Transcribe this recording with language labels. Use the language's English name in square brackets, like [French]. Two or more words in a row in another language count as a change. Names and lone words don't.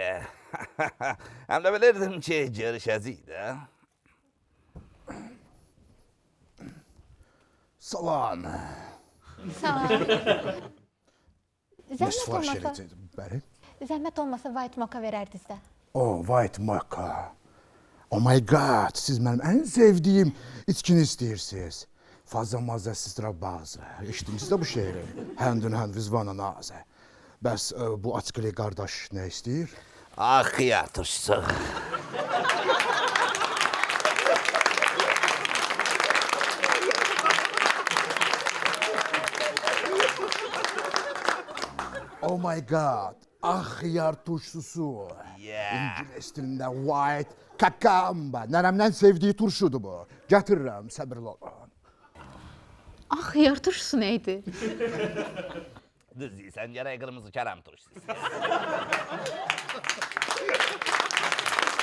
[Azerbaijani] Həm də bilirdim ki, görüşəcəyik də. Salam. Sağ ol. Nə sifariş edəcəkdim? Bəli. Zəhmət olmasa [English] white mocha [Azerbaijani] verərdiniz də. [English] Oh, white mocha. Oh my God, [Azerbaijani] siz mənim ən sevdiyim içkini istəyirsiniz. Fazla mazəsiz rabazı. Eşitdiniz də bu şeiri? Həndün hənd vizvana nazə. Bəs bu açqılı qardaş nə istəyir? Ah, xiyar turşusu. [English] Oh my God, [Azerbaijani] xiyar turşusu. [English] Yeah. [Azerbaijani] İngilis dilində [English] white kakamba. [Azerbaijani] Nənəmdən sevdiyi turşudur bu. Gətirirəm, səbirli olun. Ah, xiyar turşusu nə idi? Düz deyirsən, gərək qırmızı kərəm turşusu.